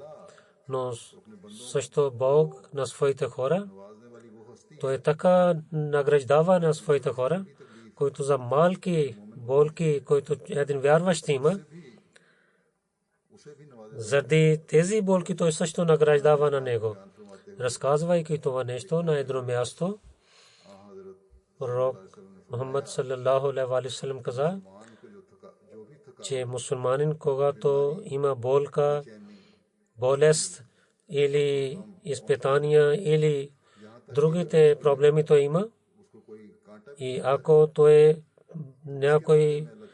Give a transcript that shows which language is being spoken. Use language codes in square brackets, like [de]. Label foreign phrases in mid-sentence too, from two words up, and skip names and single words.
[bg] Но също Бог на своите хора, той така награждава на своите хора, които за малки болки, които един вярващ има, заради тези болки той също награждава на него. Разказвайки това нещо на едно място, пророк Мухаммад [ar] صلى الله عليه وسلم [bg] каза, че мусулманин, когато има болка, болест или изпитания или другите проблеми той има, и ако той някой